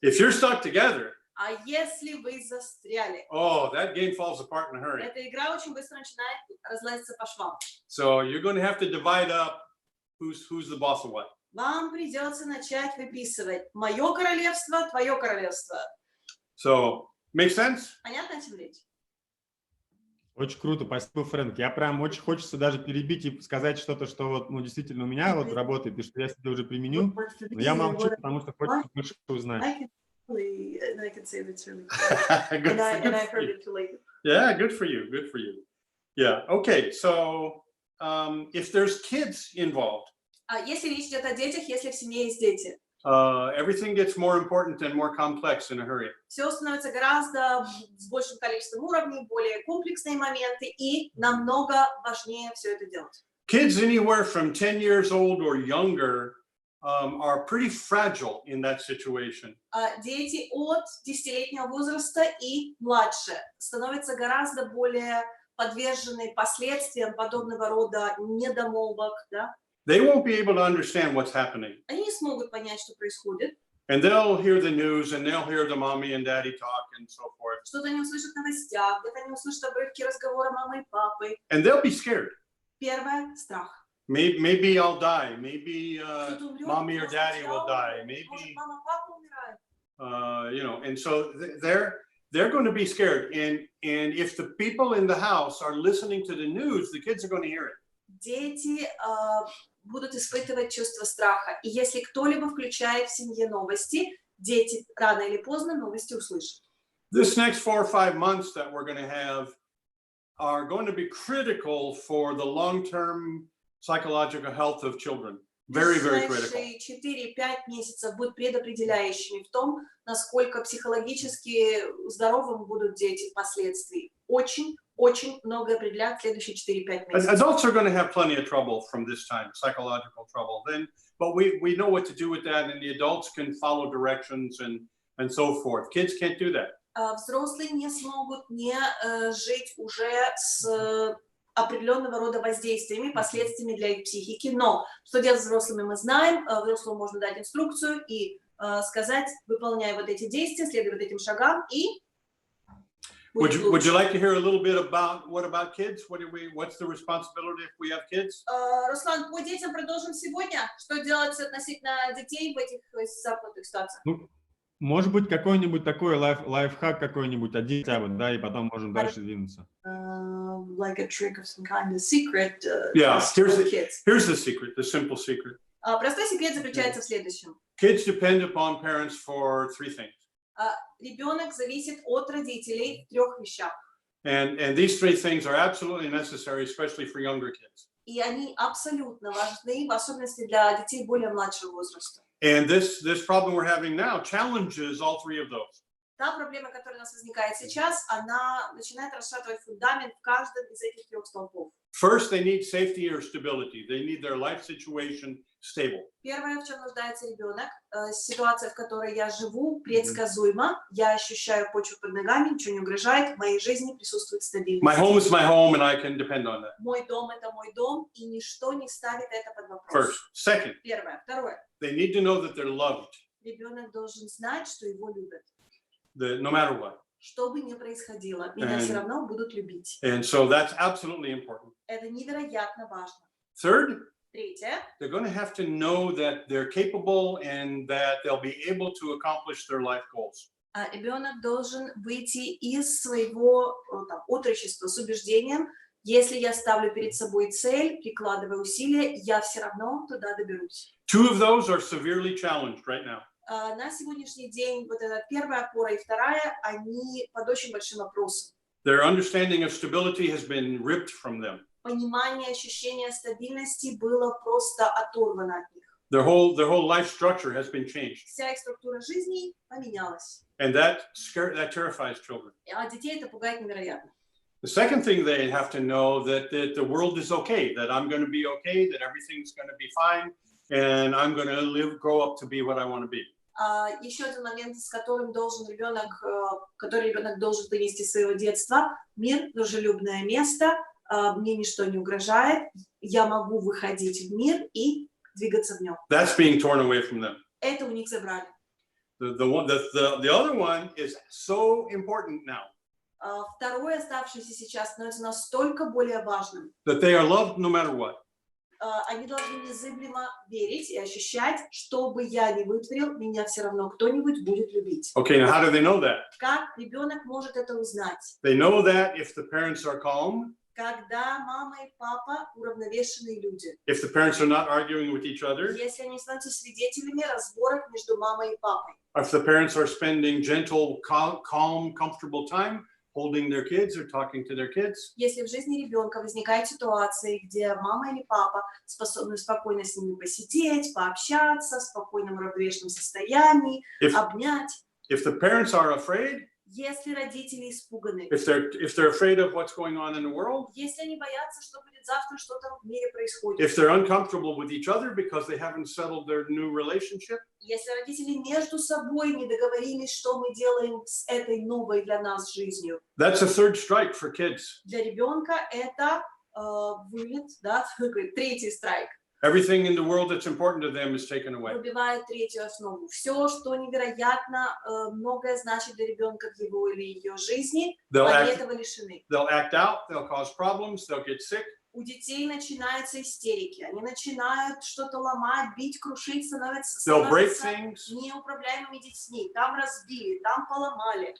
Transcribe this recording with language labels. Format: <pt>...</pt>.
<en>If you're stuck together,</en> <ru>А если вы застряли,</ru> <en>oh, that game falls apart in a hurry.</en> <ru>эта игра очень быстро начинает разлазиться по швам.</ru> <en>So you're going to have to divide up who's the boss of what.</en> <ru>Вам придется начать выписывать мое королевство, твое королевство.</ru> <en>So, make sense?</en> <ru>Понятно, о чем речь? Очень круто, спасибо, Фрэнк. Я прям очень хочется даже перебить и сказать что-то, что вот, ну, действительно у меня вот работает, и что я себе уже применю, но я молчу, потому что хочется больше узнать.</ru> <en>I can say that's really Good and I for heard you. it too late. Yeah, good for you. Good for you. Yeah. Okay. So, if there's kids involved,</en> <ru>Если речь идет о детях, если в семье есть дети,</ru> <en>everything gets more important and more complex in a hurry.</en> <ru>все становится гораздо с большим количеством уровней, более комплексные моменты, и намного важнее все это делать.</ru> <en>Kids anywhere from 10 years old or younger are pretty fragile in that situation.</en> <ru>Дети от 10-летнего возраста и младше становятся гораздо более подвержены последствиям подобного рода недомолвок, да?</ru> <en>They won't be able to understand what's happening.</en> <ru>Они не смогут понять, что происходит.</ru> <en>And they'll hear the news and they'll hear the mommy and daddy talk and so forth.</en> <ru>Что-то они услышат в новостях, где-то они услышат обрывки разговора мамы и папы.</ru> <en>And they'll be scared.</en> <ru>Первое – страх.</ru> <en>Maybe I'll die. Maybe</en> <ru>Кто-то умрет,</ru> <en>mommy or</en> <ru>может,</ru> <en>daddy</en> <ru>я</ru> <en>will</en> <ru>умру,</ru> <en>die.</en> <ru>может,</ru> <en>Maybe,</en> <ru>мама, папа умирают.</ru> <en>you know, and so they're going to be scared. And if the people in the house are listening to the news, the kids are going to hear it.</en> <ru>Дети будут испытывать чувство страха. И если кто-либо включает в семье новости, дети рано или поздно новости услышат.</ru> <en>This next 4 or 5 months that we're going to have are going to be critical for the long-term psychological health of children. Very, very critical.</en> <ru>4-5 месяцев будут предопределяющими в том, насколько психологически здоровым будут дети впоследствии. Очень многое определяет следующие 4-5 месяцев.</ru> <en>Adults are going to have plenty of trouble from this time, psychological trouble. But we know what to do with that, and the adults can follow directions and so forth. Kids can't do that.</en> <ru>Взрослые не смогут не жить уже с определенного рода воздействиями, последствиями для их психики. Но что делать с взрослыми мы знаем. Взрослому можно дать инструкцию и сказать, выполняй вот эти действия, следуй вот этим шагам, и</ru> <en>Would you like to hear a little bit about kids? What's the responsibility if we have kids?</en> <ru>Руслан, по детям продолжим сегодня. Что делать относительно детей в этих запутанных ситуациях? Ну, может быть, какой-нибудь такой лайфхак какой-нибудь один, да, и потом можем дальше двинуться.</ru> <en>Like a trick of some kind, a secret. Yeah, here's the secret, the simple secret.</en> <ru>Простой секрет заключается в следующем.</ru> <en>Kids depend upon parents for 3 things.</en> <ru>Ребенок зависит от родителей в 3 вещах.</ru> <en>And these 3 things are absolutely necessary, especially for younger kids.</en> <ru>И они абсолютно важны, в особенности для детей более младшего возраста.</ru> <en>And this problem we're having now challenges all 3 of those.</en> <ru>Та проблема, которая у нас возникает сейчас, она начинает расшатывать фундамент в каждом из этих 3 столпов.</ru> <en>First, they need safety or stability. They need their life situation stable.</en> <ru>Первое, в чем нуждается ребенок, ситуация, в которой я живу, предсказуема, я ощущаю почву под ногами, ничего не угрожает, в моей жизни присутствует стабильность.</ru> <en>My home is my home, and I can depend on that.</en> <ru>Мой дом – это мой дом, и ничто не ставит это под вопрос.</ru> <en>First. Second,</en> <ru>Первое. Второе.</ru> <en>they need to know that they're loved,</en> <ru>Ребенок должен знать, что его любят.</ru> <en>no matter what.</en> <ru>Что бы ни происходило, меня все равно будут любить.</ru> <en>And so that's absolutely important.</en> <ru>Это невероятно важно.</ru> <en>Third,</en> <ru>Третье.</ru> <en>they're going to have to know that they're capable and that they'll be able to accomplish their life goals.</en> <ru>Ребенок должен выйти из своего отрочества с убеждением, если я ставлю перед собой цель, прикладываю усилия, я все равно туда доберусь.</ru> <en>2 of those are severely challenged right now.</en> <ru>На сегодняшний день вот эта первая опора и вторая, они под очень большим вопросом.</ru> <en>Their understanding of stability has been ripped from them.</en> <ru>Понимание, ощущение стабильности было просто оторвано от них.</ru> <en>Their whole life structure has been changed.</en> <ru>Вся их структура жизни поменялась.</ru> <en>And that terrifies children.</en> <ru>А детей это пугает невероятно.</ru> <en>The second thing they have to know that the world is okay, that I'm going to be okay, that everything's going to be fine, and I'm going to grow up to be what I want to be.</en> <ru>Еще один момент, с которым который ребенок должен вынести из своего детства: мир — дружелюбное место, мне ничто не угрожает, я могу выходить в мир и двигаться в нем.</ru> <en>That's being torn away from them.</en> <ru>Это у них забрали.</ru> <en>The other one is so important now.</en> <ru>Второе, оставшееся сейчас, становится настолько более важным.</ru> <en>That they are loved no matter what.</en> <ru>Они должны незыблемо верить и ощущать, что бы я ни вытворил, меня все равно кто-нибудь будет любить.</ru> <en>Okay, now how do they know that?</en> <ru>Как ребенок может это узнать?</ru> <en>They know that if the parents are calm.</en> <ru>Когда мама и папа уравновешенные люди.</ru> <en>If the parents are not arguing with each other.</en> <ru>Если они становятся свидетелями разборок между мамой и папой.</ru> <en>If the parents are spending gentle, calm, comfortable time holding their kids or talking to their kids.</en> <ru>Если в жизни ребенка возникает ситуация, где мама или папа способны спокойно с ними посидеть, пообщаться, в спокойном уравновешенном состоянии, обнять.</ru> <en>If the parents are afraid.</en> <ru>Если родители испуганы,</ru> <en>if they're afraid of what's going on in the world,</en> <ru>если они боятся, что будет завтра, что там в мире происходит,</ru> <en>if they're uncomfortable with each other because they haven't settled their new relationship,</en> <ru>если родители между собой не договорились, что мы делаем с этой новой для нас жизнью,</ru> <en>that's a third strike for kids.</en> <ru>Для ребенка это вылет, да, третий страйк.</ru> <en>Everything in the world that's important to them is taken away.</en> <ru>Выбивает третью основу. Все, что невероятно многое значит для ребенка в его или ее жизни, они этого лишены.</ru> <en>They'll act out, they'll cause problems, they'll get sick.</en> <ru>У детей начинаются истерики, они начинают что-то ломать, бить, крушить, становятся неуправляемыми детьми. Там разбили, там поломали.</ru>